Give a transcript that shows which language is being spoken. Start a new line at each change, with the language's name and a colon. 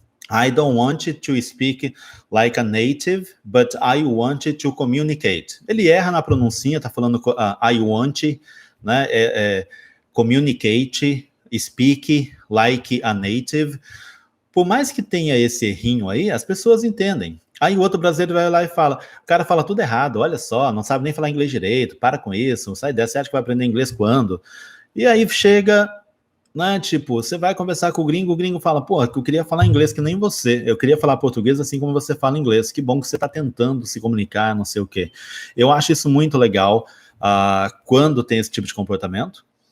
English: I don't want to speak like a native, but I want to communicate.
Portuguese: Ele erra na pronúncia, tá falando
English: I want,
Portuguese: né?
English: Communicate, speak like a native.
Portuguese: Por mais que tenha esse errinho aí, as pessoas entendem. Aí o outro brasileiro vai lá e fala, o cara fala tudo errado, olha só, não sabe nem falar inglês direito, para com isso, sai dessa, você acha que vai aprender inglês quando? E aí chega, né, tipo, você vai conversar com o gringo fala, porra, eu queria falar inglês que nem você, eu queria falar português assim como você fala inglês, que bom que você está tentando se comunicar, não sei o quê. Eu acho isso muito legal quando tem esse tipo de comportamento,